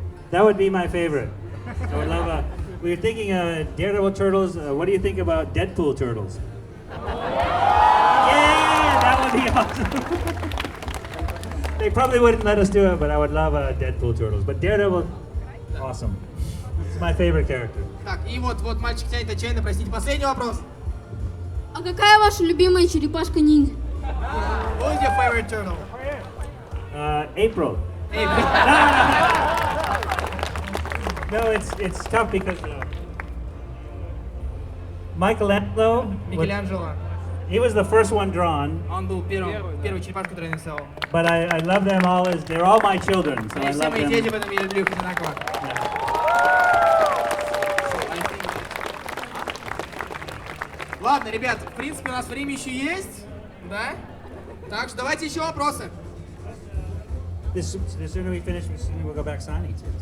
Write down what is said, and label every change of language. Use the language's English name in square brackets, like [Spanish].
[English] That would be my favorite. I would love we were thinking Daredevil Turtles. What do you think about Deadpool Turtles? Yeah, that would be awesome. They probably wouldn't let us do it, but I would love Deadpool Turtles. But Daredevil, awesome. It's my favorite character. [Russian] Так, и вот мальчик тянет отчаянно, простите, последний вопрос. А какая ваша любимая черепашка ниндзя? [English] What is your favorite turtle? April. No, it's tough because Michelangelo, [Russian] Микеланджело. [English] he was the first one drawn, [Russian] Он был первый черепашка, который я нарисовал. [English] but I love them all as they're all my children, so [Russian] И [English] I [Russian] все [English] love [Russian] мои дети в [English] them. [Russian] этом мире люблю их одинаково. Ладно, ребят, в принципе, у нас время еще есть, да? Так что давайте еще вопросы. [English] The sooner we finish, the sooner we'll go back signing.